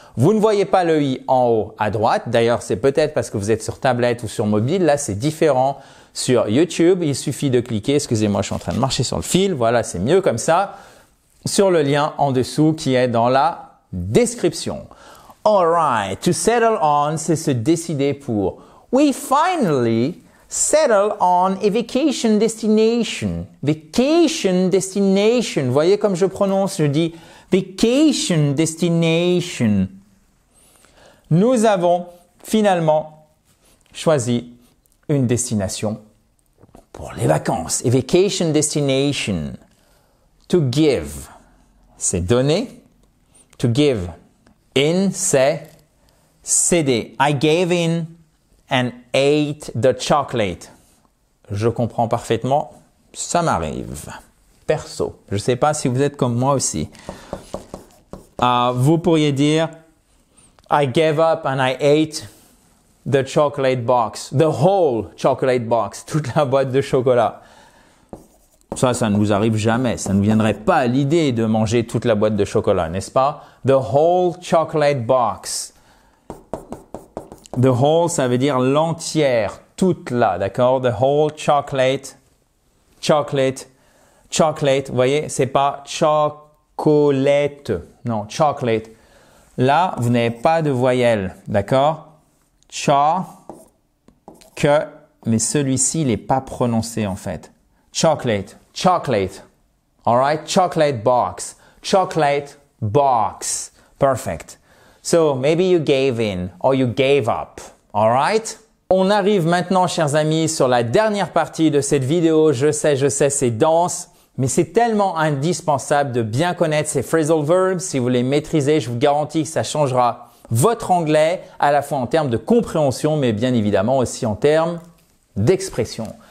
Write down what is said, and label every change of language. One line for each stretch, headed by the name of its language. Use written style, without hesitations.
French: Vous ne voyez pas le i en haut à droite. D'ailleurs, c'est peut-être parce que vous êtes sur tablette ou sur mobile. Là, c'est différent. Sur YouTube, il suffit de cliquer. Excusez-moi, je suis en train de marcher sur le fil. Voilà, c'est mieux comme ça. Sur le lien en dessous qui est dans la description.
English: Alright, to settle on,
French: c'est se décider pour.
English: We finally settle on a vacation destination. Vacation destination.
French: Vous voyez comme je prononce, je dis
English: vacation destination.
French: Nous avons finalement choisi une destination pour les vacances.
English: A vacation destination. To give,
French: c'est donner.
English: To give in,
French: c'est céder.
English: I gave in and ate the chocolate.
French: Je comprends parfaitement, ça m'arrive. Perso, je ne sais pas si vous êtes comme moi aussi. Vous pourriez dire
English: I gave up and I ate the chocolate box. The whole chocolate box.
French: Toute la boîte de chocolat. Ça ne nous arrive jamais. Ça ne viendrait pas à l'idée de manger toute la boîte de chocolat, n'est-ce pas?
English: The whole chocolate box. The whole,
French: ça veut dire l'entière, toute là, d'accord?
English: The whole chocolate, chocolate, chocolate.
French: Vous voyez, c'est pas chocolate. Non, chocolate. Là, vous n'avez pas de voyelle, d'accord? Cha, que, mais celui-ci, il n'est pas prononcé en fait.
English: Chocolate, chocolate. Alright? Chocolate box. Chocolate box. Perfect. So, maybe you gave in or you gave up. Alright?
French: On arrive maintenant, chers amis, sur la dernière partie de cette vidéo. Je sais, c'est dense, mais c'est tellement indispensable de bien connaître ces phrasal verbs. Si vous les maîtrisez, je vous garantis que ça changera votre anglais, à la fois en termes de compréhension, mais bien évidemment aussi en termes d'expression.